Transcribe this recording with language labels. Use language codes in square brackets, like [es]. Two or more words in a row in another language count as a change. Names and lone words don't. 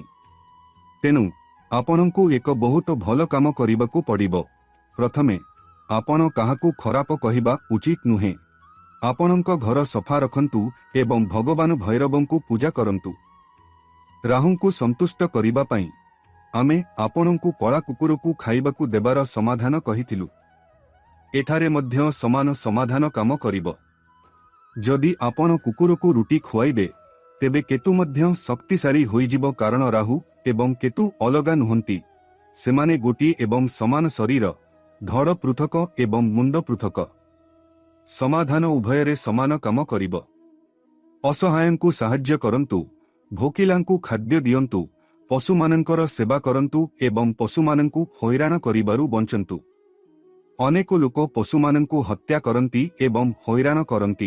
[or] ତେଣୁ ଆପଣଙ୍କୁ ଏକ ବହୁତ ଭଲ କାମ କରିବାକୁ ପଡ଼ିବ। ପ୍ରଥମେ, ଆପଣ କାହାକୁ ଖରାପ କହିବା ଉଚିତ ନୁହେଁ। ଆପଣଙ୍କ ଘର ସଫା ରଖନ୍ତୁ ଏବଂ ଭଗବାନ ଭୈରବଙ୍କୁ ପୂଜା କରନ୍ତୁ। ରାହୁଙ୍କୁ ସନ୍ତୁଷ୍ଟ କରିବା ପାଇଁ ଆମେ ଆପଣଙ୍କୁ କଳା କୁକୁରକୁ ଖାଇବାକୁ ଦେବାର ସମାଧାନ କହିଥିଲୁ। ଏଠାରେ ମଧ୍ୟ ସମାନ ସମାଧାନ କାମ କରିବ। ଯଦି ଆପଣ କୁକୁରକୁ ରୁଟି ଖୁଆଇବେ ତେବେ କେତୁ ମଧ୍ୟ ଶକ୍ତିଶାଳୀ ହୋଇଯିବ, କାରଣ ରାହୁ ଏବଂ କେତୁ ଅଲଗା ନୁହନ୍ତି। ସେମାନେ ଗୋଟି ଏବଂ ସମାନ ଶରୀର, ଧଡ଼ ପୃଥକ ଏବଂ ମୁଣ୍ଡ ପୃଥକ। ସମାଧାନ ଉଭୟରେ ସମାନ କାମ କରିବ। ଅସହାୟଙ୍କୁ ସାହାଯ୍ୟ କରନ୍ତୁ, ଭୋକିଲାଙ୍କୁ ଖାଦ୍ୟ ଦିଅନ୍ତୁ, ପଶୁମାନଙ୍କର ସେବା କରନ୍ତୁ ଏବଂ ପଶୁମାନଙ୍କୁ ହଇରାଣ କରିବାରୁ ବଞ୍ଚନ୍ତୁ। ଅନେକ ଲୋକ ପଶୁମାନଙ୍କୁ ହତ୍ୟା କରନ୍ତି ଏବଂ ହଇରାଣ କରନ୍ତି।